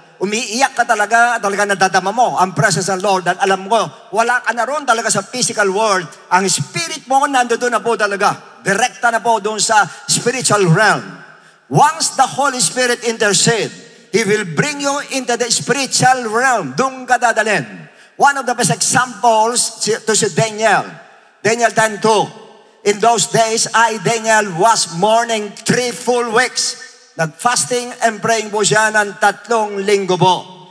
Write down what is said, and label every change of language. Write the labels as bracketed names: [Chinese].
[Filipino] Umiiyak ka talaga nadadama mo ang presence ng Lord. At alam ko, wala ka na ron talaga sa physical world. Ang Spirit mo nandun na po talaga. Direkta na po doon sa spiritual realm. [English] Once the Holy Spirit intercede, He will bring you into the spiritual realm. [Filipino] Doon ka dadalhin. [English] One of the best examples to si Daniel. Daniel 10:2. In those days, Daniel, was mourning 3 full weeks. [Filipino] Nag-fasting and praying po siya ng 3 linggo po.